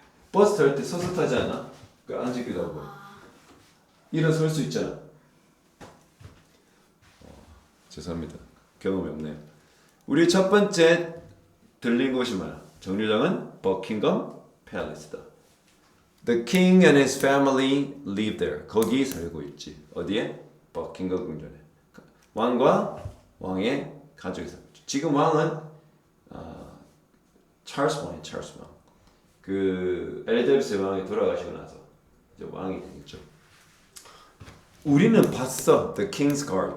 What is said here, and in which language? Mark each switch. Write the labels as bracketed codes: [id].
[ko] 버스 탈 때 서서 타지 않아? 그 앉기도 하고. 일어설 수 있잖아. 죄송합니다. 경험이 없네요. 우리 첫 번째 들린 곳이 뭐야? 정류장은 버킹엄 팰리스다. [en] The king and his family live there. [ko] 거기 살고 있지. 어디에? 버킹엄 궁전에. 왕과 왕의 가족이 살고 있지. 지금 왕은 찰스 왕이에요. 찰스 왕. 그 엘리자베스 왕이 돌아가시고 나서 이제 왕이 되겠죠. 우리는 봤어. The King's Guard.